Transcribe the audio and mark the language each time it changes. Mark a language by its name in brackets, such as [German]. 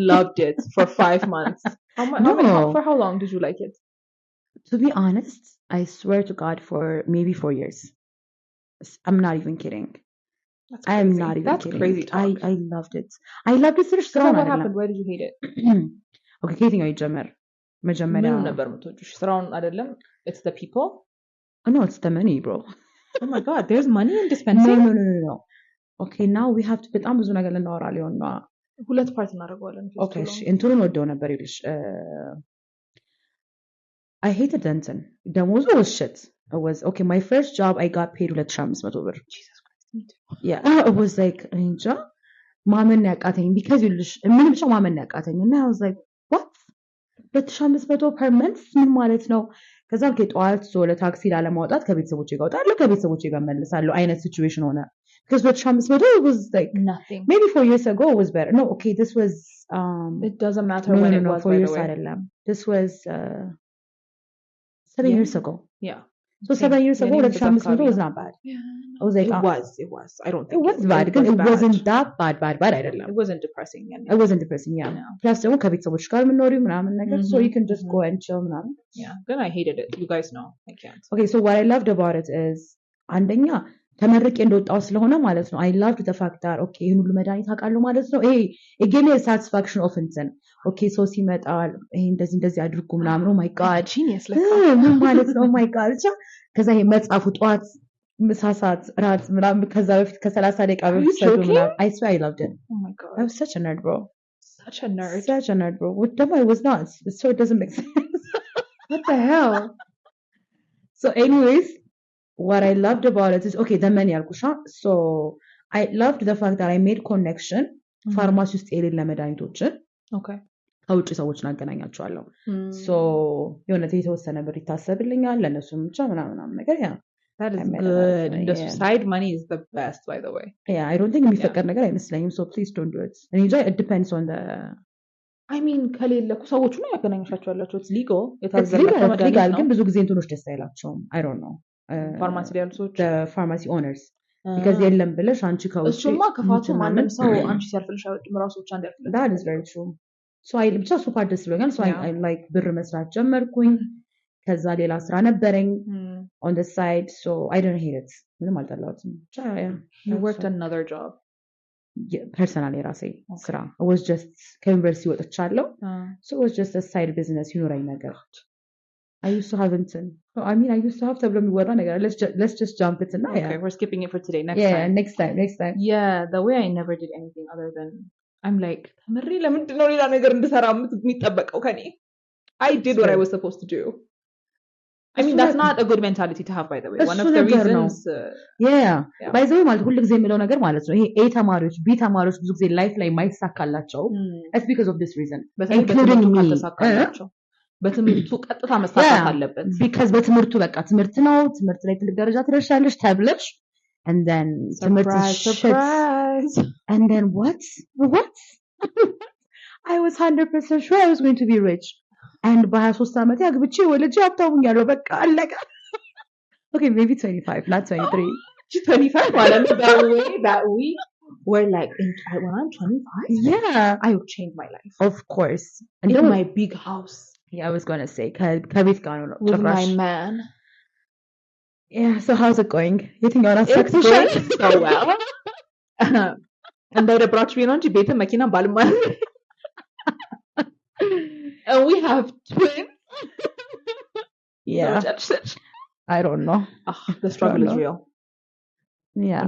[English] loved it for 5 months for how long did you like it to be honest I swear to God for maybe 4 years I'm not even kidding I'm not even that's kidding crazy talk. I loved it so what happened why did you hate it [Amharic] okay ከየትኛው ይጀምር መጀመሪያ ምን ነበር የምትወጂው ስራውን አይደለም [English] it's the people no it's the money bro oh my god there's money in dispensing no okay now we have to [Amharic] በጣም ብዙ ነገር ልናወራ ሊሆን ነው ሁለት ፓርት እናደርገዋለን [English] okay [Amharic] እሺ እንትኑን ወደው ነበር ይልሽ [English] I hated Denton [Amharic] ደሞዙ [English] was shit it was okay my first job I got paid 2500 ብር Jesus Christ me too yeah it was like [Amharic] እንጃ ማመን ያቃተኝ because ይልሽ ምን ብቻ ማመን ያቃተኝ እና [English] I was like what 2500 per month [Amharic] ምን ማለት ነው ከዛም ከጧት ለታክሲ ላለማውጣት ከቤተሰቦቼ ጋር ወጣለሁ ከቤተሰቦቼ ጋር መልሳለሁ አይነት ሲቹዌሽን ሆነ [English] because 2500 it was like nothing maybe 4 years ago it was better no okay this was it doesn't matter when it was 4 years [Amharic] አይደለም [English] this was 7 years ago yeah so 7 years ago 2500 was not bad I was like it was I don't think it was bad because it wasn't that bad [Amharic] አይደለም [English] it wasn't depressing it wasn't depressing yeah plus ደግሞ [Amharic] ከቤተሰቦች ጋር ምንኖሪው ምናምን ነገር [English] so you can just go and chill ምናምን yeah then I hated it you guys know I can't okay so what I loved about it is [Amharic] አንደኛ ተመርቄ እንደወጣው ስለሆነ ማለት ነው [English] I loved the fact that okay [Amharic] ይሄን ሁሉ መድኃኒት አውቃለሁ ማለት ነው [English] it gave me a satisfaction of እንትን okay so [Amharic] ሲመጣል ይሄ እንደዚህ አድርጉ ምናምን [English] oh my god genius [Amharic] ምን ማለት ነው [English] oh my god [Amharic] ከዛ ይሄ መጻፉ ጧት ምሳሳት ራት ምናምን ከዛ በፊት ከ30 ደቂቃ በፊት ሰዱ ምናምን [English] I swear I loved it oh my god I was such a nerd bro such a nerd bro what I was not so it doesn't make sense what the hell so anyways what I loved about it is okay the money alkusha so I loved the fact that I made connection [Amharic] ፋርማሲ ውስጥ የሌለ መድኃኒቶችን ከውጭ ሰዎችን አገናኛቸዋለሁ ሶ የሆነ የተወሰነ ብር ይታሰብልኛል ለነሱም ብቻ ምናምን ነገር ያ [English] That is good. And the side money is the best, by the way. Yeah, I don't think [Amharic] የሚፈቀድ ነገር አይመስለኝም. [English] So please don't do it. And it depends on the. I mean, [Amharic] ከሌለኩ ሰዎቹ ነው ያገናኙሻቸዋላችሁ. [English] It's legal. It's legal. [Amharic] ግን ብዙ ጊዜ እንትኖች ደስ አይላቸውም. [English] I don't know. [Amharic] ፋርማሲ ላይ ያሉ ሰዎች [English] the pharmacy owners. [Amharic] Because የለም ብለሽ አንቺ ከውጭ እሱማ ከፋቱ ማንም ሰው አንቺ ሲያልፍልሽ አይወድም ራሱ ብቻ እንዲያልፍልሽ. [English] That is very true. [Amharic] So I ብቻ እሱ ፓርት ደስ ብሎኛል. [English] So I like [Amharic] ብር መስራት ጀመርኩኝ. ከዛ ሌላ ስራ ነበረኝ [English] on the side so I didn't hate it [Amharic] ምንም አልጠላሁትም [English] I worked another job personally ራሴ ስራ I was just [Amharic] ከዩኒቨርሲቲ ወጥቻለሁ [English] so it was just a side business ይኖረኝ ነገር I used to have I used to have [Amharic] ተብሎ የሚወራ ነገር [English] let's just jump it now okay we're skipping it for today next time yeah the way I never did anything other than I'm like [Amharic] ተምሬ ለምንድን ነው ሌላ ነገር እንድሰራ የሚጠበቀው ከኔ [English] I did what I was supposed to do I mean that's not a good mentality to have by the way one of the reasons [Amharic] by the way ማለት ሁሉ ጊዜ የሚለው ነገር ማለት ነው ይሄ A ተማሪዎች B ተማሪዎች ብዙ ጊዜ ላይፍ ላይ ማይሳካላቸው [English] it's because of this reason including me [Amharic] በትምህርቱ ቀጥታ መሳካት አለበት because በትምህርቱ በቃ ትምህርት ነው ትምህርት ላይ ትልቅ ደረጃ ትደርሻለሽ ተብለሽ [English] and then surprise and then what I was 100% sure I was going to be rich and [Amharic] በ23 ዓመት ያግብቼ ወልጄ ሀብታሙኛለሁ በቃ አለቀ [English] okay maybe 25 not 23 25 ማለት that we were like when I'm 25 yeah I would change my life of course and in my big house I was going to say [Amharic] ከቤት ጋር ነው [English] with my man yeah so how's it going [Amharic] የትኛውን አሳክተሻል so well እንደ ብራች ቢሆን እንጂ ቤት መኪና ባልማ [English] and we have twins yeah I don't know the struggle is real yeah